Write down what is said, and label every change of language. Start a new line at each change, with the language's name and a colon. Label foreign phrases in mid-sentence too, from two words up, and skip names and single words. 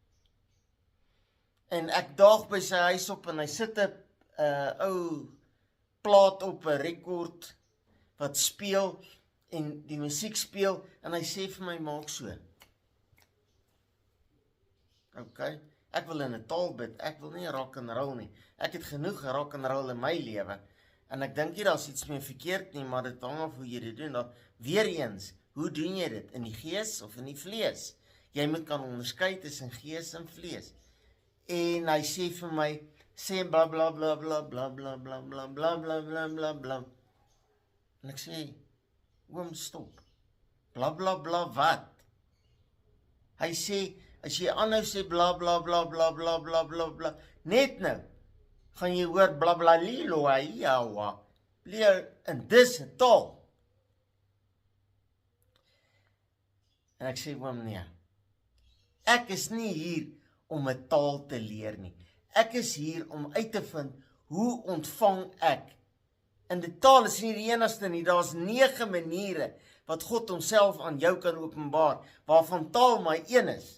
Afrikaans: En ek daag by sy huis op en hy sit 'n ou plaat op 'n rekord wat speel en die musiek speel en hy sê vir my, maak so. Okay, ek wil in 'n taal bid, ek wil nie
English: rock and roll
Afrikaans: nie. Ek het genoeg
English: rock and roll
Afrikaans: in my lewe. En ek dink nie daar's iets meer verkeerd nie, maar dit hang af hoe jy dit doen. Weer eens, hoe doen jy dit? In die gees of in die vlees? Jy moet kan onderskei tussen gees en vlees. En hy sê vir my, sê bla bla bla bla bla bla bla bla bla bla bla bla bla. En ek sê, oom, stop. Bla bla bla wat? Hy sê, as jy aanhou sê bla bla bla bla bla bla bla bla, net nou, gaan jy hoor bla bla lilo aiawa, leer in dis taal. En ek sê, oom, nee, ek is nie hier om 'n taal te leer nie. Ek is hier om uit te vind, hoe ontvang ek? En die taal is nie die enigste nie, daar's 9 maniere wat God homself aan jou kan openbaar, waarvan taal maar een is.